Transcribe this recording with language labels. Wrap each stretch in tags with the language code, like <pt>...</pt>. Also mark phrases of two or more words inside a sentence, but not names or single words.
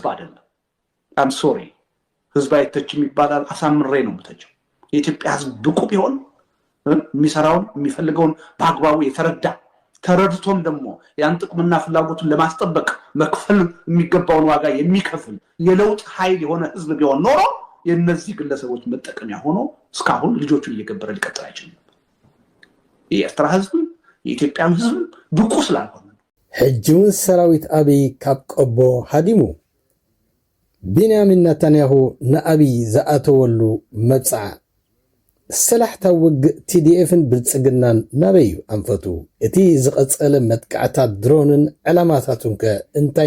<am>አይደለም። አም ሶሪ ህዝብ አይተችም ይባላል፣ አሳምሬ ነው የምተቸው። የኢትዮጵያ ህዝብ ብቁ ቢሆን የሚሰራውን የሚፈልገውን በአግባቡ የተረዳ ተረድቶም ደግሞ ያን ጥቅምና ፍላጎቱን ለማስጠበቅ መክፈል የሚገባውን ዋጋ የሚከፍል የለውጥ ኃይል የሆነ ህዝብ ቢሆን ኖሮ የነዚህ ግለሰቦች መጠቀሚያ ሆኖ እስካሁን ልጆቹን እየገበረ ሊቀጥል አይችልም። የኤርትራ ህዝብ የኢትዮጵያ ህዝብ ብቁ ስላልሆነ</am> <ti>ሕጂውን ሰራዊት አብይ ካብ ቆቦ ሃዲሙ ቢንያሚን ነታንያሁ ንአብይ ዝኣተወሉ መብፅዓ ሰላሕታ ውግእ ቲዲኤፍን ብልጽግናን ናበዩ ኣንፈቱ እቲ ዝቐጸለ መጥቃዕታት ድሮንን ዕላማታቱን ከ እንታይ</ti>